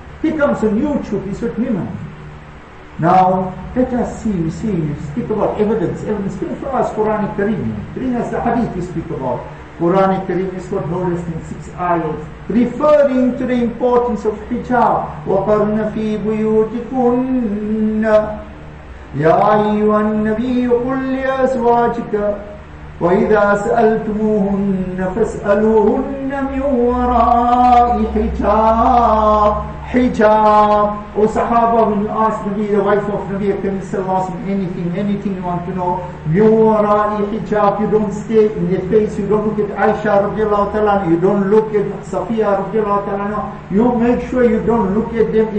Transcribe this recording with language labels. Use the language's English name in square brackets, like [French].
[English] He comes on YouTube, he's with women. Now, let us see, we speak about evidence. Bring for us Quran Kareem. Bring us the hadith we speak about. Quran Kareem is got no less than 6 ayahs referring to the importance of hijab. [Arabic] وَقَرْنَ فِي بُيُوتِكُنَّ يا أيها النبي قل لأزواجك وإذا سألتموهن فاسألوهن من وراء حجاب. [English] O Sahaba, when you ask Nabi, the wife of Nabi Karim Sallallahu Alaihi Wasallam, anything you want to know, [Arabic] min wara'i hijab, [English] you don't stay in their face, you don't look at Aisha radiallahu ta'ala, you don't look at Safiya radiallahu ta'ala, you make sure you don't look at them.